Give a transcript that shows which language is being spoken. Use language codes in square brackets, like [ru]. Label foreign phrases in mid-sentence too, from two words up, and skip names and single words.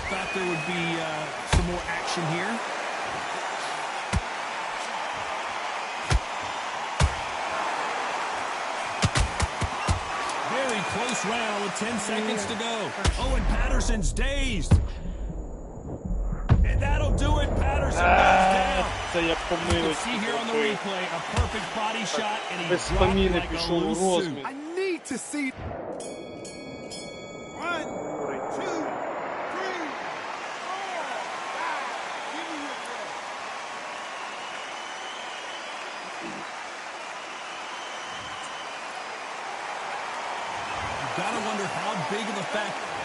[en] Thought there would be some more action here. Very close round with 10 seconds to go. Oh, and Patterson's dazed. And that'll do it. Patterson goes down. [uk] Це я [en] You can [uk] помилився. [en] see here on the replay a perfect body shot, and he [uk] Без [en] dropped [uk] спаміни [en] like a [uk] пішов у [en] loose suit. [uk] розмін. [en] I need to see. 1, 2, 3, 4, 5. Give me your breath. You gotta wonder how big of a factor.